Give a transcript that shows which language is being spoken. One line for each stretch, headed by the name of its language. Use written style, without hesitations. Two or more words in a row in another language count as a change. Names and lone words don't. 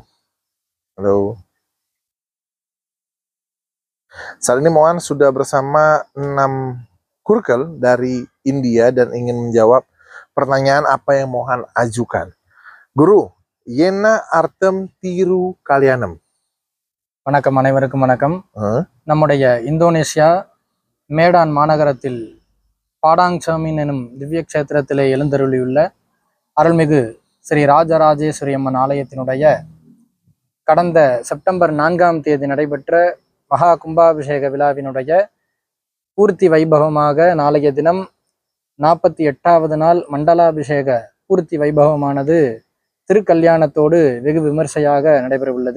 Indonesian: Halo. Saat ini Mohan sudah bersama 6 gurkel dari India dan ingin menjawab pertanyaan apa yang Mohan ajukan.
Tamil: குரு, என்ன அர்த்தம் திருக் கல்யாணம். வணக்கம் அனைவருக்கும் வணக்கம். நம்முடைய இந்தோனேசியா மேடான் மாநகரத்தில் பாடாங் சர்மின் எனும் திவ்ய கஷேத்திரத்திலே எழுந்தருளியுள்ள அருள்மிகு ஸ்ரீ ராஜராஜேஸ்வரி அம்மன் ஆலயத்தினுடைய கடந்த செப்டம்பர் 4ஆம் தேதி நடைபெற்ற மகா கும்பாபிஷேக விழாவினுடைய பூர்த்தி வைபவமாக நாளைய தினம் 48வது நாள் மண்டலாபிஷேக பூர்த்தி வைபவமானது திருக்கல்யாணத்தோடு வெகு விமர்சையாக நடைபெற உள்ளது.